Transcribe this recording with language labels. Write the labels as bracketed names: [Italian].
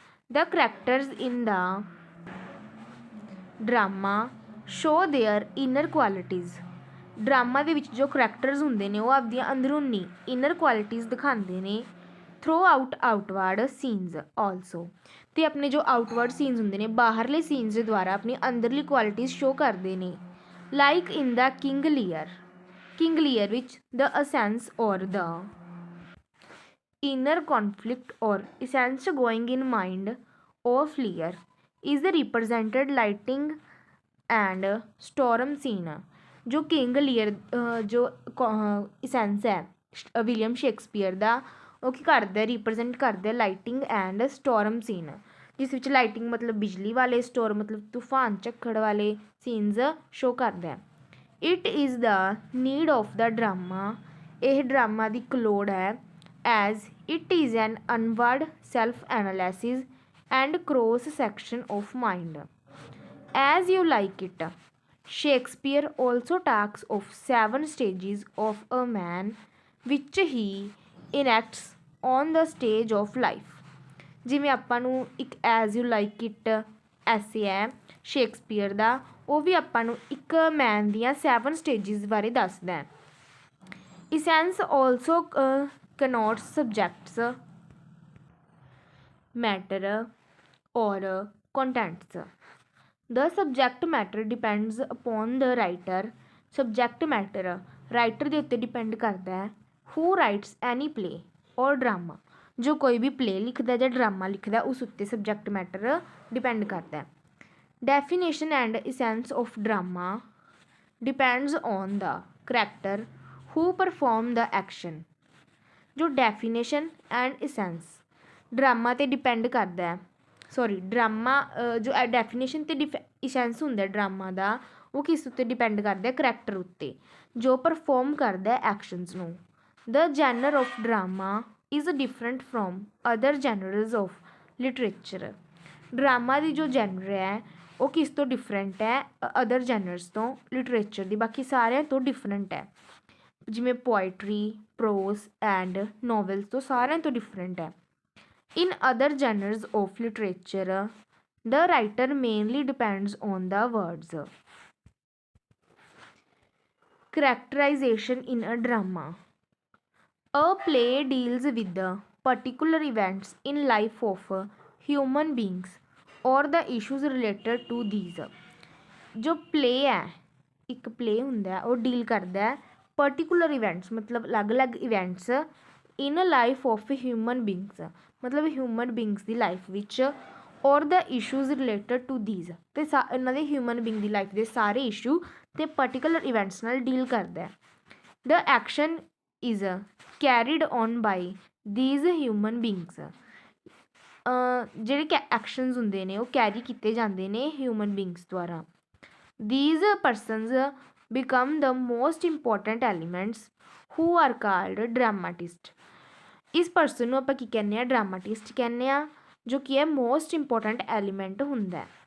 [English] The characters in the drama show their inner qualities. [Punjabi] Drama ਦੇ ਵਿੱਚ ਜੋ characters ਹੁੰਦੇ ਨੇ ਉਹ ਆਪਦੀਆਂ ਅੰਦਰੂਨੀ ਇਨਰ ਕੁਆਲਿਟੀਜ਼ ਦਿਖਾਉਂਦੇ ਨੇ। [English] through outward scenes also, [Punjabi] ਅਤੇ ਆਪਣੇ ਜੋ ਆਊਟਵਰਡ ਸੀਨਸ ਹੁੰਦੇ ਨੇ, ਬਾਹਰਲੇ ਸੀਨਸ ਦੇ ਦੁਆਰਾ ਆਪਣੀ ਅੰਦਰਲੀ ਕੁਆਲਿਟੀਜ਼ ਸ਼ੋ ਕਰਦੇ ਨੇ। [English] Like in the King Lear ਵਿੱਚ the essence or the inner conflict or essence going in mind of Lear is represented lighting and storm scene। [Punjabi] ਜੋ ਕਿੰਗ ਲੀਅਰ ਜੋ ਇਸੈਂਸ ਹੈ ਵਿਲੀਅਮ ਸ਼ੇਕਸਪੀਅਰ ਦਾ, ਉਹ ਕੀ ਕਰਦਾ, ਰਿਪਰਜੈਂਟ ਕਰਦਾ [English] lighting and storm scene, [Punjabi] ਜਿਸ ਵਿੱਚ ਲਾਈਟਿੰਗ ਮਤਲਬ ਬਿਜਲੀ ਵਾਲੇ, ਸਟੋਰਮ ਮਤਲਬ ਤੂਫਾਨ ਝੱਖੜ ਵਾਲੇ ਸੀਨਸ ਸ਼ੋ ਕਰਦਾ। [English] it is the need of the drama, [Punjabi] ਇਹ ਡਰਾਮਾ ਦੀ ਇੱਕ ਲੋੜ ਹੈ। [English] as it is an inward self-analysis and cross-section of mind as you like it। Shakespeare also talks of 7 stages of a man which he enacts on the stage of life। [Punjabi] ਜਿਵੇਂ ਆਪਾਂ ਨੂੰ ਇੱਕ as you like it ਐਸੇ ਹੈ Shakespeare ਦਾ, ਉਹ ਵੀ ਆਪਾਂ ਨੂੰ ਇੱਕ ਮੈਨ ਦੀਆਂ 7 ਸਟੇਜਿਸ ਬਾਰੇ ਦੱਸਦਾ ਹੈ। [English] Essence also connotes subjects, matter or contents। The subject matter depends upon the writer। [Punjabi] subject matter writer ਦੇ ਉੱਤੇ ਡਿਪੈਂਡ ਕਰਦਾ ਹੈ। [English] who writes any play or drama, [Punjabi] ਜੋ ਕੋਈ ਵੀ ਪਲੇ ਲਿਖਦਾ ਜਾਂ ਡਰਾਮਾ ਲਿਖਦਾ ਉਸ ਉੱਤੇ ਸਬਜੈਕਟ ਮੈਟਰ ਡਿਪੈਂਡ ਕਰਦਾ ਹੈ। [English] definition and essence of drama depends on the character who perform the action। [Punjabi] ਜੋ ਡੈਫੀਨੇਸ਼ਨ ਐਂਡ ਇਸੈਂਸ ਡਰਾਮਾ 'ਤੇ ਡਿਪੈਂਡ ਕਰਦਾ ਹੈ, ਡਰਾਮਾ ਜੋ ਡੈਫੀਨੇਸ਼ਨ ਅਤੇ ਇਸੈਂਸ ਹੁੰਦਾ ਡਰਾਮਾ ਦਾ, ਉਹ ਕਿਸ ਉੱਤੇ ਡਿਪੈਂਡ ਕਰਦਾ, ਕਰੈਕਟਰ ਉੱਤੇ, ਜੋ ਪਰਫੋਰਮ ਕਰਦਾ ਐਕਸ਼ਨਸ ਨੂੰ। [English] The genre of drama is different from other genres of literature. [Punjabi] Drama ਦੀ ਜੋ ਜੈਨਰ ਹੈ ਉਹ ਕਿਸ ਤੋਂ ਡਿਫਰੈਂਟ ਹੈ, ਅਦਰ ਜੈਨਰਸ ਤੋਂ, ਲਿਟਰੇਚਰ ਦੀ ਬਾਕੀ ਸਾਰਿਆਂ ਤੋਂ ਡਿਫਰੈਂਟ ਹੈ। ਜਿਵੇਂ ਪੋਇਟਰੀ, ਪ੍ਰੋਜ਼ ਐਂਡ ਨੋਵਲਸ ਤੋਂ ਸਾਰਿਆਂ ਤੋਂ ਡਿਫਰੈਂਟ ਹੈ। [English] In other genres of literature the writer mainly depends on the words. Characterization in a drama, a play deals with particular events in life of human beings or the issues related to these। [Punjabi] ਜੋ play ਹੈ, ਇੱਕ play ਹੁੰਦਾ ਉਹ deal ਕਰਦਾ particular events, ਮਤਲਬ ਅਲੱਗ-ਅਲੱਗ events [English] in life of human beings, [Punjabi] ਮਤਲਬ human ਬੀਂਗਸ ਦੀ life ਵਿੱਚ, [English] or the issues related to these, [Punjabi] ਅਤੇ ਇਹਨਾਂ ਦੇ ਹਿਊਮਨ ਬੀਂਗ ਦੀ ਲਾਈਫ ਦੇ ਸਾਰੇ ਇਸ਼ੂ ਅਤੇ ਪਰਟੀਕੂਲਰ ਇਵੈਂਟਸ ਨਾਲ ਡੀਲ ਕਰਦਾ। [English] The action is carried on by these human beings. [Punjabi] ਜਿਹੜੇ ਐਕਸ਼ਨਸ ਹੁੰਦੇ ਨੇ ਉਹ ਕੈਰੀ ਕੀਤੇ ਜਾਂਦੇ ਨੇ ਹਿਊਮਨ ਬੀਂਗਸ ਦੁਆਰਾ। [English] These persons become the most important elements who are called dramatist। [Punjabi] ਇਸ ਪਰਸਨ ਨੂੰ ਆਪਾਂ ਕੀ ਕਹਿੰਦੇ ਹਾਂ, ਡਰਾਮਾਟਿਸਟ ਕਹਿੰਦੇ ਹਾਂ, ਜੋ ਕੀ ਹੈ ਮੋਸਟ ਇੰਪੋਰਟੈਂਟ ਐਲੀਮੈਂਟ ਹੁੰਦਾ।